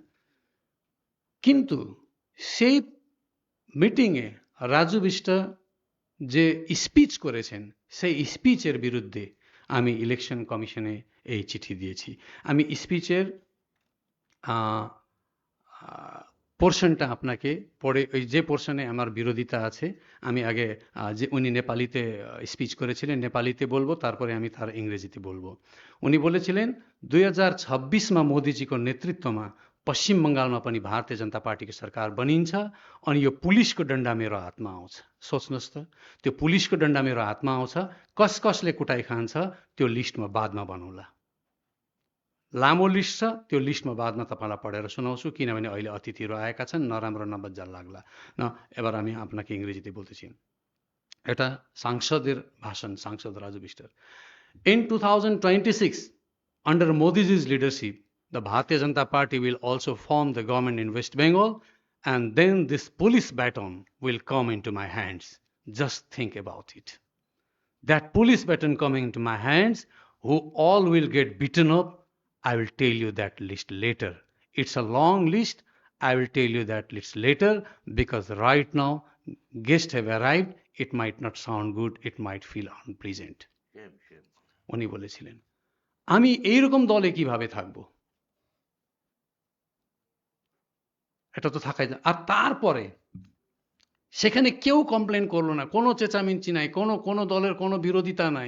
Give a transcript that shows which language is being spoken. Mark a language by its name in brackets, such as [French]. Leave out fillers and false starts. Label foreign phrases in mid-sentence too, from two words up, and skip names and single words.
[Bangla] কিন্তু সেই মিটিংয়ে রাজু বিষ্টা যে স্পিচ করেছেন, সেই স্পিচের বিরুদ্ধে আমি ইলেকশন কমিশনে এই চিঠি দিয়েছি। আমি স্পিচের পোর্শনটা আপনাকে পড়ে, ওই যে পোর্শনে আমার বিরোধিতা আছে, আমি আগে যে উনি নেপালিতে স্পিচ করেছিলেন নেপালিতে বলবো, तारपरे আমি তার ইংরেজিতে বলবো। [Nepali] उनी बोलेছিলেন 2026मा मोदीजीको नेतृत्वमा पश्चिम बङ्गालमा पनि भारतीय जनता पार्टीको सरकार बनिन्छ अनि यो पुलिसको डन्डा मेरो हातमा आउँछ। सोच्नुहोस् त, त्यो पुलिसको डन्डा मेरो हातमा आउँछ, कस कसले कुटाइ खान्छ त्यो लिस्टमा बादमा बनौला। लामो लिस्ट छ, त्यो लिस्टमा बादमा तपाईलाई पढेर सुनाउँछु, किनभने अहिले अतिथिहरू आएका छन्, नराम्रो नबज्जा लाग्ला। [Bangla] न এবার আমি আপনাকে ইংরেজিতে বলতেছি। এটা সাংসদের ভাষণ, সাংসদ রাজু বিষ্টার। [English] In 2026, under Modi's leadership, the Bharatiya Janata Party will also form the government in West Bengal, and then this police baton will come into my hands. Just think about it. That police baton coming into my hands, who all will get beaten up, I will tell you that list later. It's a long list. I will tell you that list later, because right now guests have arrived. It might not sound good. It might feel unpleasant. [Bangla] উনি বলেছিলেন, আমি এইরকম দলে কিভাবে থাকবো? এটা তো থাকাই যায়। আর তারপরে সেখানে কেউ কমপ্লেন করলো না, কোনো চেঁচামেচি নাই, কোনো দলের কোনো বিরোধিতা নাই।